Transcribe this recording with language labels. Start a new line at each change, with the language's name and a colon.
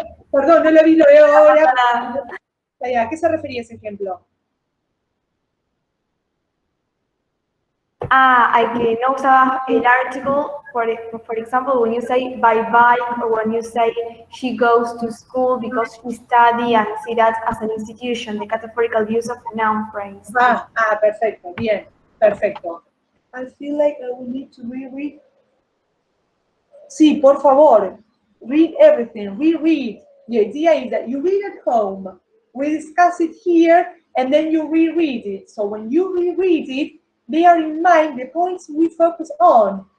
Spanish: Perdón, no lo vi, lo veo ahora. ¿A qué se refería ese ejemplo? A que no usaba el
English: article, for example, when you say by bike, or when you say she goes to school because she studies and see that as an institution, the categorical use of the noun phrase.
Spanish: Perfecto, bien, perfecto.
English: I feel like I will need to reread.
Spanish: Sí, por favor,
English: read everything, reread. The idea is that you read at home, we discuss it here, and then you reread it. So when you reread it, bear in mind the points we focus on.